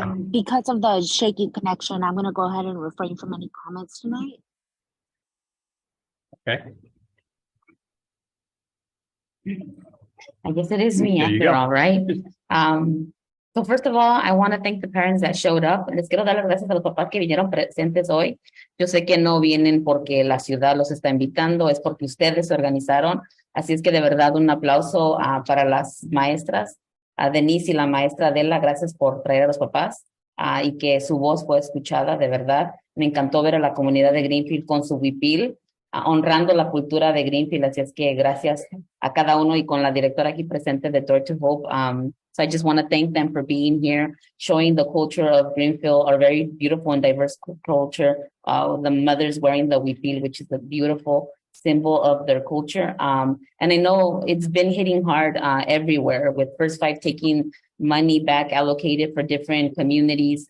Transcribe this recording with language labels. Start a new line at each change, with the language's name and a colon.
English: Because of the shaky connection, I'm going to go ahead and refrain from any comments tonight. Okay. I guess it is me There you after go. all, right? So first of all, I want to thank the parents that showed up.
Spanish: Les quiero dar las gracias a los papás que vinieron presentes hoy. Yo sé que no vienen porque la ciudad los está invitando, es porque ustedes se organizaron. Así es que de verdad un aplauso para las maestras, a Denise y la maestra Adela, gracias por traer a los papás y que su voz fue escuchada, de verdad. Me encantó ver a la comunidad de Greenfield con su huipil, honrando la cultura de Greenfield, así es que gracias a cada uno y con la directora aquí presente de Door to Hope.
English: So I just want to thank them for being here, showing the culture of Greenfield, our very beautiful and diverse culture. The mothers wearing the huipil, which is a beautiful symbol of their culture. And I know it's been hitting hard everywhere with First Five taking money back allocated for different communities.